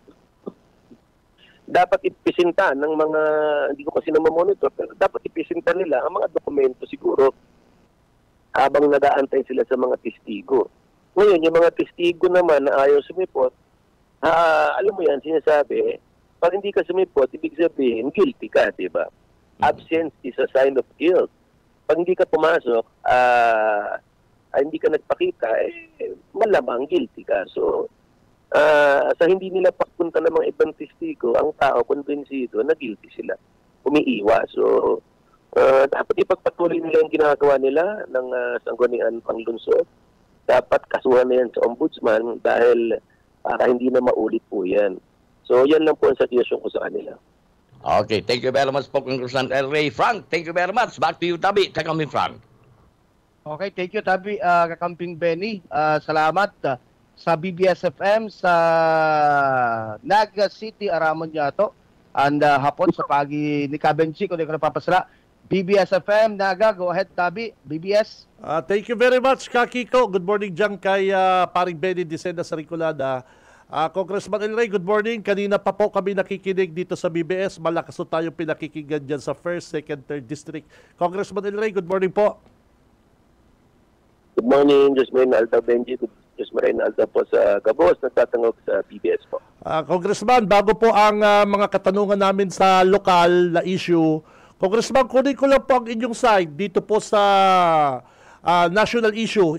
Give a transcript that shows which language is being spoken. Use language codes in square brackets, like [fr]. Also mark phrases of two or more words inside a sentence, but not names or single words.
[tl] Dapat ipisinta ng mga, hindi ko kasi namamonitor, pero dapat ipisinta nila ang mga dokumento siguro habang nag-aantay sila sa mga testigo. Ngayon, yung mga testigo naman na ayaw sumipot, alam mo yan, sinasabi, pag hindi ka sumipot, ibig sabihin, guilty ka, di ba? [en] Absence is a sign of guilt. [tl] Pag hindi ka pumasok, hindi ka nagpakita, malamang guilty ka. So, sa hindi nila pagpunta ng mga ibang testigo, ang tao, konbensido, na guilty sila. Umiiwas. So, dapat ipagpatuloy nila yung ginagawa nila ng Sangguniang Panglungsod. Dapat kasuhan na yan sa ombudsman dahil para hindi na maulit po yan. So, yan lang po ang suggestion ko sa kanila. [en] Okay, thank you very much po, Congressman El Rey. Frank, thank you very much. Back to you, [bik] Tabi. Kakamping Frank. [en] Okay, thank you, [bik] Tabi. Kakamping Benny. Salamat sa BBS-FM, sa Naga City, Aramon Yato. And hapon sa pagi ni Kabenchi, kung di ko napapasala. BBS-FM, Naga, [en] go ahead, Tabi. BBS. Thank you very much, Kakiko. Good morning [bik] dyan kay paring Benny Dicenda sa Rinconada. [en] Congressman El Rey, good morning. [tl] Kanina pa po kami nakikinig dito sa BBS. Malakas po tayo pinakikinggan dyan sa 1st, 2nd, 3rd District. Congressman El Rey, [en] good morning [tl] po. [en] Good morning, Jasmine Alta Benji. [bik] Jasmine Alta po sa Gabos, nagtatangog sa BBS po. [tl] Congressman, bago po ang mga katanungan namin sa lokal na issue, Congressman, kunin ko lang po ang inyong side dito po sa national issue.